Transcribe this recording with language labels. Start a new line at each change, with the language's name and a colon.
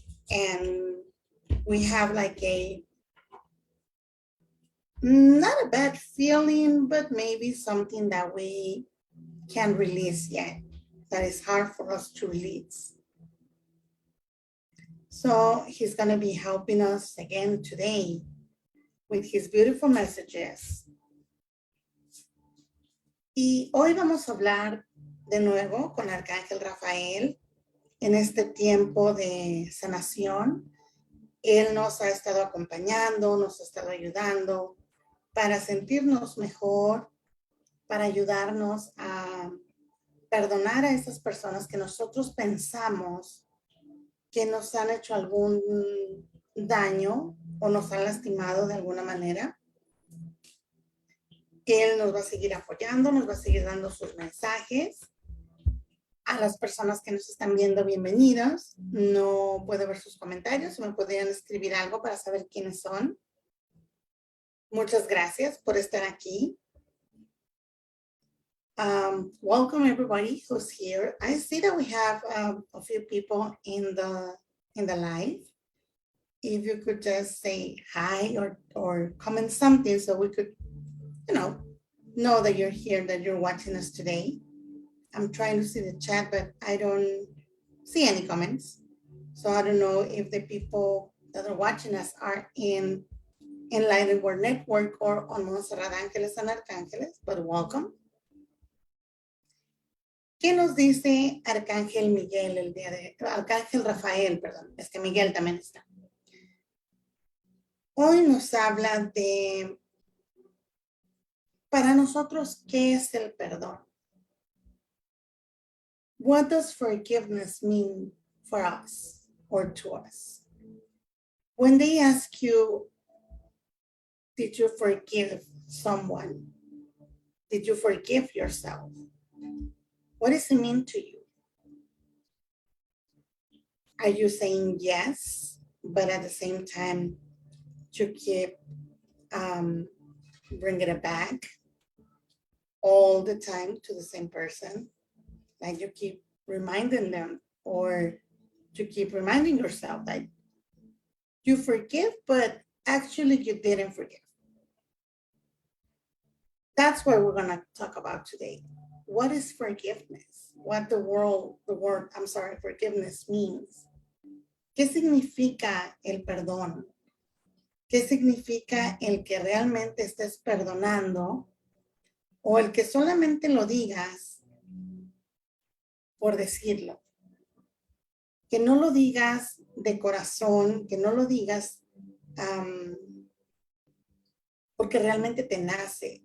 English: And we have like not a bad feeling, but maybe something that we can't release yet, that is hard for us to release. So he's gonna be helping us again today with his beautiful messages.
Spanish: Y hoy vamos a hablar de nuevo con Arcángel Rafael en este tiempo de sanación. Él nos ha estado acompañando, nos ha estado ayudando para sentirnos mejor, para ayudarnos a perdonar a esas personas que nosotros pensamos que nos han hecho algún daño o nos han lastimado de alguna manera. Él nos va a seguir apoyando, nos va a seguir dando sus mensajes. A las personas que nos están viendo, bienvenidas. No puedo ver sus comentarios, me podrían escribir algo para saber quiénes son. Muchas gracias por estar aquí.
English: Welcome everybody who's here. I see that we have a few people in the live. If you could just say hi or comment something so we could, know that you're here, that you're watching us today. I'm trying to see the chat, but I don't see any comments. So I don't know if the people that are watching us are in Enlightened World Network or on Montserrat Ángeles and Arcángeles, but welcome.
Spanish: ¿Qué nos dice Arcángel Miguel el día de Arcángel Rafael, perdón, es que Miguel también está. Hoy nos habla de, para nosotros, ¿qué es el perdón?
English: What does forgiveness mean for us or to us? When they ask you, did you forgive someone? Did you forgive yourself? What does it mean to you? Are you saying yes, but at the same time, you keep bringing it back all the time to the same person? Like you keep reminding them, or you keep reminding yourself that you forgive, but actually you didn't forgive. That's what we're gonna talk about today. What is forgiveness? What the word forgiveness means.
Spanish: ¿Qué significa el perdón? ¿Qué significa el que realmente estés perdonando o el que solamente lo digas por decirlo? Que no lo digas de corazón, que no lo digas porque realmente te nace.